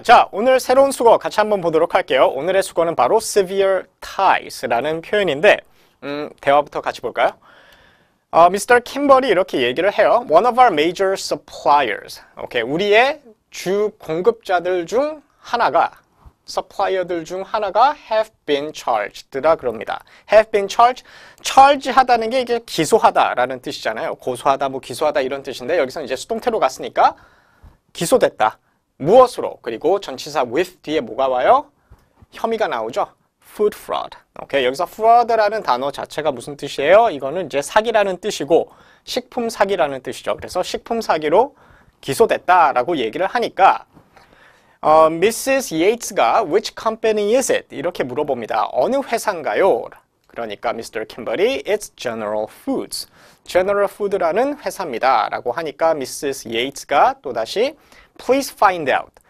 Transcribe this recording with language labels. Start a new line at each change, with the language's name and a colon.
Korean: 자, 오늘 새로운 수거 같이 한번 보도록 할게요. 오늘의 수거는 바로 severe ties라는 표현인데 대화부터 같이 볼까요? 미스터 킴벌이 이렇게 얘기를 해요.
English: One of our major suppliers.
Korean: 오케이, 우리의 주 공급자들 중 하나가 supplier들 중 하나가
English: have been charged
Korean: 라 그럽니다.
English: have been charged,
Korean: charge 하다는 게 이게 기소하다라는 뜻이잖아요. 고소하다, 뭐 기소하다 이런 뜻인데 여기서 이제 수동태로 갔으니까 기소됐다. 무엇으로? 그리고 전치사 with 뒤에 뭐가 와요? 혐의가 나오죠. food fraud. 오케이, 여기서 fraud라는 단어 자체가 무슨 뜻이에요? 이거는 이제 사기라는 뜻이고 식품 사기라는 뜻이죠. 그래서 식품 사기로 기소됐다라고 얘기를 하니까 Mrs.
English: Yates가 which company is it?
Korean: 이렇게 물어봅니다. 어느 회사인가요? 그러니까 Mr.
English: Kimberly, it's General Foods.
Korean: General Food라는 회사입니다. 라고 하니까 Mrs.
English: Yates가
Korean: 또다시
English: Please find out.